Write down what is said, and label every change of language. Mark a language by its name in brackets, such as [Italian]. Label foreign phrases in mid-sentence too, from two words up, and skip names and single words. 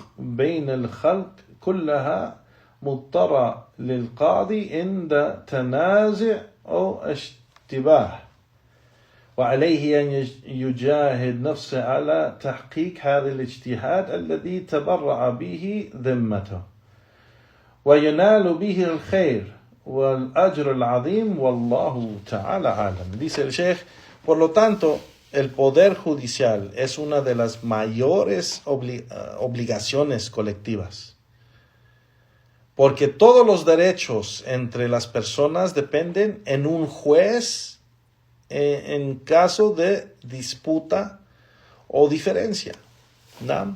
[Arabic] بين الخلق كلها مضطرة للقاضي عند تنازع أو اشتباه، وعليه أن يجاهد نفسه على تحقيق هذا الاجتهاد الذي تبرع به ذمته وينال به الخير والأجر العظيم والله تعالى عالم. [Spanish] Dice el Sheikh, por lo tanto, el poder judicial es una de las mayores obligaciones colectivas, porque todos los derechos entre las personas dependen en un juez en caso de disputa o diferencia, ¿no?